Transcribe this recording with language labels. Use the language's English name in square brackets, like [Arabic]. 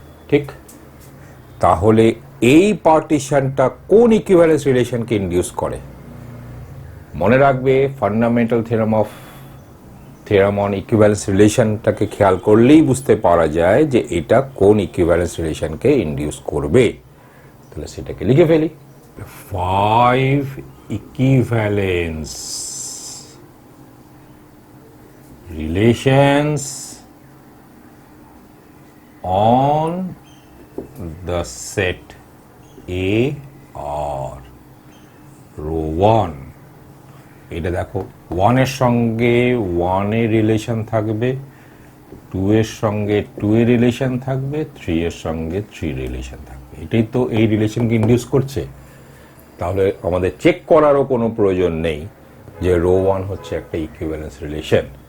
[Bangla] ঠিক, তাহলে এই পার্টিশনটা কোন ইকুইভ্যালেন্স রিলেশনকে ইনডিউস করে? মনে রাখবে, ফান্ডামেন্টাল থিওরেম অন ইকুইভ্যালেন্স রিলেশনটাকে খেয়াল করলেই বুঝতে পারা যায় যে এটা কোন ইকুইভ্যালেন্স রিলেশনকে ইনডিউস করবে। তাহলে সেটাকে লিখে ফেলি। [English] 5 equivalence relations on the set A or row 1। [Bangla] এটা দেখো, 1 এর সঙ্গে 1 এর রিলেশন থাকবে, 2 এর সঙ্গে 2 এর রিলেশন থাকবে, 3 এর সঙ্গে 3 রিলেশন থাকবে। এটাই তো এই রিলেশনকে ইনডিউস করছে। তাহলে আমাদের চেক করারও কোনো প্রয়োজন নেই যে রো 1 হচ্ছে একটা ইকুইভ্যালেন্স রিলেশন।